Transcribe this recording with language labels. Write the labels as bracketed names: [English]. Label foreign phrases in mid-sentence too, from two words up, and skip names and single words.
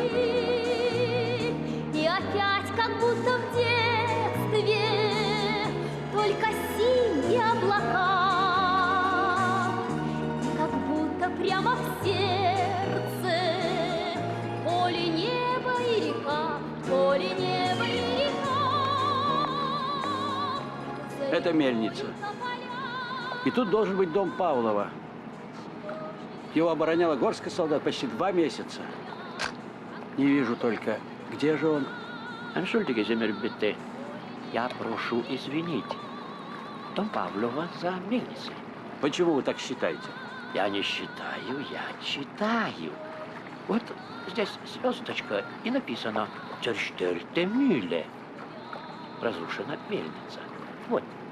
[Russian] И опять, как будто в детстве, только синие облака, как будто прямо в сердце поле, небо и река, поле, небо и река. За Это мельница. И тут должен быть дом Павлова. Его обороняло горстка солдат почти 2 месяца. Не вижу только, где же он? [German] Entschuldige Sie mir bitte. [Russian] Я прошу извинить. Дом Павлова за мельницей. Почему вы так считаете? Я не считаю, я читаю. Вот здесь звездочка и написано [German] «Zerstörte Mühle». [Russian] Разрушена мельница. Вот.